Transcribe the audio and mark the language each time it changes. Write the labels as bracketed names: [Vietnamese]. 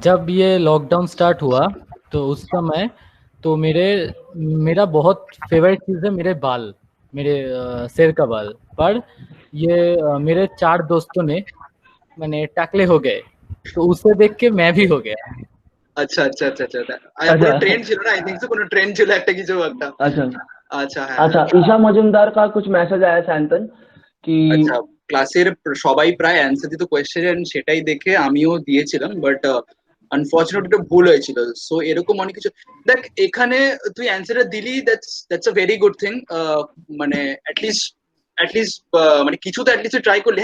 [Hindi] जब ये lockdown start हुआ तो उस समय तो मेरा बहुत फेवरेट चीज़ है मेरे बाल, मेरे सिर का बाल। पर ये मेरे 4 दोस्तों ने मैंने टकले हो गए, तो उसे देख के मैं भी हो गया। [Bangla] আচ্ছা আচ্ছা আচ্ছা আচ্ছা পুরো ট্রেন্ড ছিল না, [English] I think so, [Bangla] কোনো ট্রেন্ড ছিল একটা কিছু একটা। [Hindi] अच्छा [Bangla] আচ্ছা হ্যাঁ [Hindi] अच्छा ईशा मजुमदार का कुछ मैसेज आया सैंतन कि [Bangla] আচ্ছা ক্লাসের সবাই প্রায় অ্যানসার দিত কোয়েশ্চেন, সেটাই দেখে আমিও দিয়েছিলাম, [English] but unfortunately [Bangla] ভুল হয়েছিল। সো এরকম অনেক কিছু দেখ, এখানে তুই অ্যানসারটা দিলি, [English] That's a very good thing. [Bangla] মানে অ্যাটলিস্ট মানে কিছু তো অ্যাটলিস্ট ট্রাই করলি।